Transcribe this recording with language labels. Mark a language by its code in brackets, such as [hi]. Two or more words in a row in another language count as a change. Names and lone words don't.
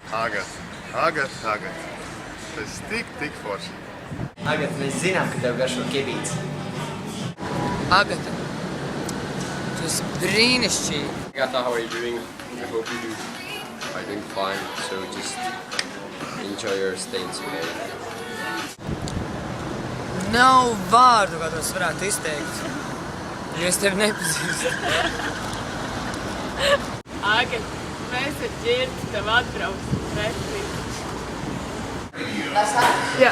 [lv] Agat. Tas tik forši. Agata, mēs zinām, ka tev garšo kebīts. Agata, tu esi brīnišķīgi. Agata, [en] how are you doing? I hope you are doing fine, so just enjoy your stay in Sibērijā. [lv] Nav vārdu, kā tos varētu izteikt, jo es tevi nepazīstu. Agat, mēs ar Ģirti tev atbrauksim pretī. Jā.